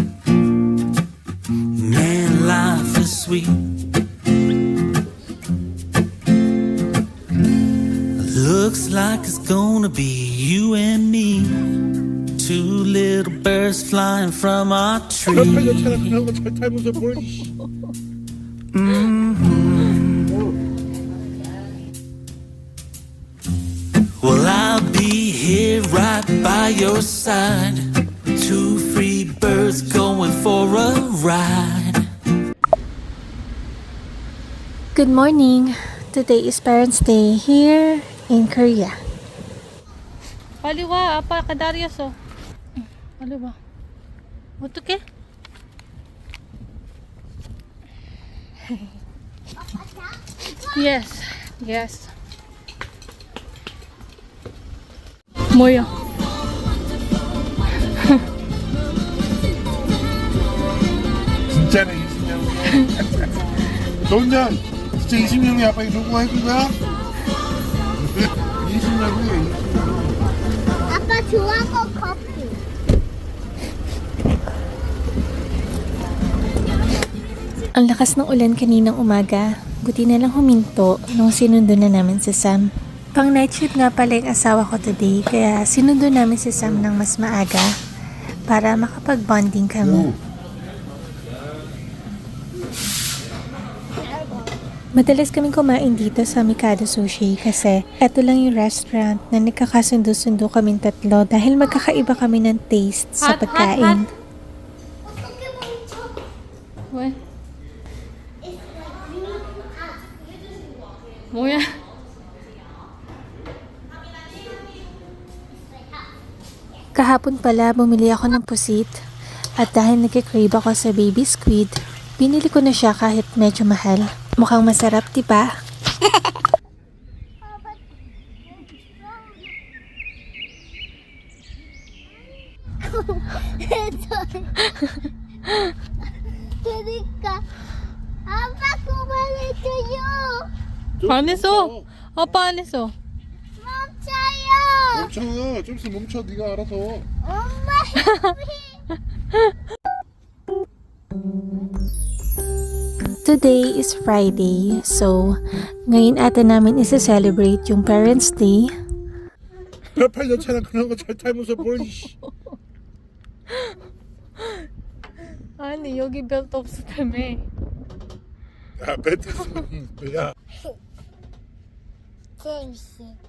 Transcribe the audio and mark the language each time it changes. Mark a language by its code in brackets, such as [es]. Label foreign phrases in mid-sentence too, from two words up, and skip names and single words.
[en] Man, life is sweet. Looks like it's gonna be you and me. Two little birds flying from our tree. [ko] 그런 거 잘 타면서 뭘. [en] Well, I'll be here right by your side. Two free birds going for a ride. Good morning. Today is Parents' Day here in Korea. [ko] 빨리 와. 아빠 기다렸어. 빨리 와. 어떡해? [en] Yes. Yes. [ko] 뭐야? 진짜네 20명. 너 혼자 진짜 20명이 아빠 이거 누구가 해준 거야? 20명이야 20명. 아빠 좋아하는 커피. [tl] Ang lakas ng ulan kaninang umaga. Buti na lang huminto nung sinundo na namin si Sam. Pang [en] night shoot [tl] nga pala yung asawa ko today, kaya sinundo namin si Sam ng mas maaga para makapag-bonding kami. Madalas kaming kumain dito sa Mikado Sushi kasi eto lang yung restaurant na nagkakasundo-sundo kaming tatlo dahil magkakaiba kami ng taste sa pagkain. [ko] 왜? 뭐야? [tl] Kahapon pala bumili ako ng pusit at dahil nagkikrave ako sa [en] baby squid, [tl] binili ko na siya kahit medyo mahal. Mukhang masarap, diba? [ko] 그러니까 아빠 그만해줘요. 안 했어. 아빠 안 했어. 멈춰요. 멈춰. 좀 있으면 멈춰. 네가 알아서. 엄마. [en] Today is Friday, [tl] so ngayon ata namin isa-celebrate yung Parents' Day. [ko] 별 팔렸잖아. 그런 거 잘 타면서 뭘. 아니 여기 벨트 없었다며. 야 배트. 야. 재밌어.